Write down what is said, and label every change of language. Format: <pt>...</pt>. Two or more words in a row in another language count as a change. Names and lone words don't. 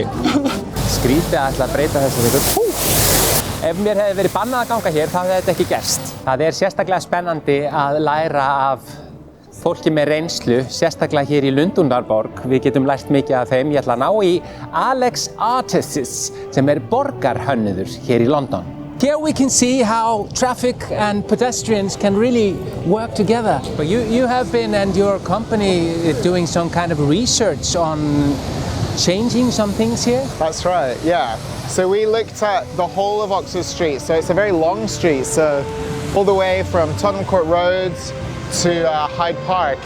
<is>Skrítið að ætla að breyta þessu fyrir. Ef mér hefði verið bannað að ganga hér, þá hefði þetta ekki gerst. Það er sérstaklega spennandi að læra af fólki með reynslu, sérstaklega hér í Lundúnarborg. Við getum lært mikið af þeim. Ég ætla að ná í Arestis sem borgarhönnuður hér í London.</is> <en>Here we can see how traffic and pedestrians can really work together. But you have been and your company doing some kind of research on changing some things here? That's right, yeah. So we looked at the whole of Oxford Street. So it's a very long street, so all the way from Tottenham Court Road to Hyde Park.</en>